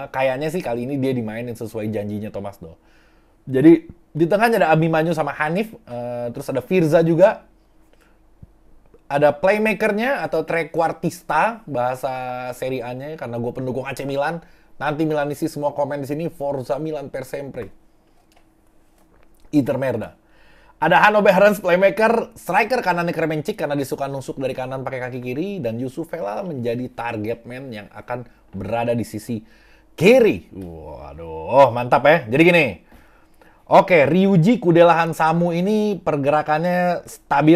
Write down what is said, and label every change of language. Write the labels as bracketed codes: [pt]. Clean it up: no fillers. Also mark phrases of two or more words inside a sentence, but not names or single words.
[id] Kayaknya sih kali ini dia dimainin sesuai janjinya Thomas Doll. Jadi di tengahnya ada Abimanyu sama Hanif, terus ada Firza juga. Ada playmakernya atau trequartista bahasa Serie A-nya karena gue pendukung AC Milan. Nanti Milanisti semua komen di sini [it] Forza Milan per sempre. Inter merda. [id] Ada Hanno Behrens playmaker, striker kanannya Kremenchik karena dia suka nusuk dari kanan pakai kaki kiri, dan Yusuf Velal menjadi [en] target man [id] yang akan berada di sisi kiri. Waduh, mantap ya. Jadi gini. Oke, Ryuji Kudela Hansamu ini pergerakannya stabil.